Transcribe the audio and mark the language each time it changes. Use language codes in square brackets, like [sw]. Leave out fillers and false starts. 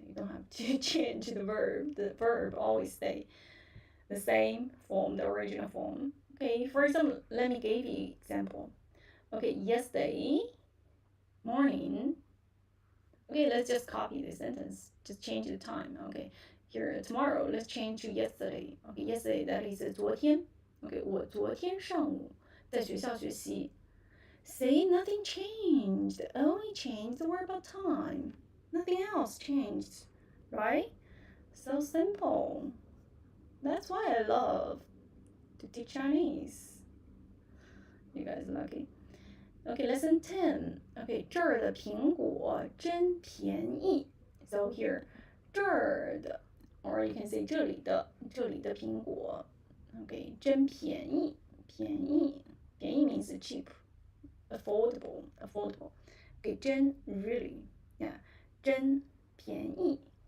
[en] You don't have to change the verb. The verb always stay the same form, the original form. Okay, for example, let me give you example. Okay, yesterday morning. Okay, let's just copy this sentence. Just change the time. Okay, here tomorrow, let's change to yesterday. Okay, yesterday that is 昨天. [zh] Okay, 我昨天上午在学校学习. [en] See, nothing changed. Only changed the word about time. Nothing else changed, right? So simple. That's why I love to teach Chinese. You guys lucky. Okay, lesson 10. [zh] Okay, 这儿的苹果真便宜. [en] So here, [zh] 这儿的, [en] or you can say [zh] 这里的苹果. [en] Okay, [zh] 真便宜, [en] 便宜 means cheap, affordable. Okay, 真 really, yeah, [zh] 真便宜.